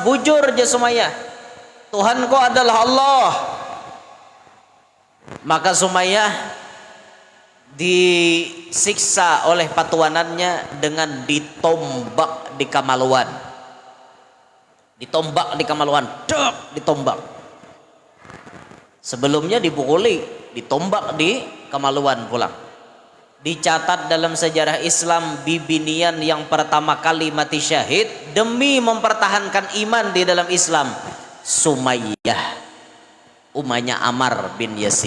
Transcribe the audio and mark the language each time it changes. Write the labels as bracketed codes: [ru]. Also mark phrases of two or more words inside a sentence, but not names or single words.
[bjn] Bujur aja Sumayyah. Tuhanku adalah Allah. [id] Maka Sumayyah disiksa oleh patuanannya dengan ditombak di kamaluan. Ditombak di kamaluan, ditombak. Sebelumnya dipukuli, ditombak di kemaluan pulang. [bjn] Dicatat dalam sejarah Islam, bibinian yang pertama kali mati syahid demi mempertahankan iman di dalam Islam, Sumayyah, umahnya Ammar bin Yasir.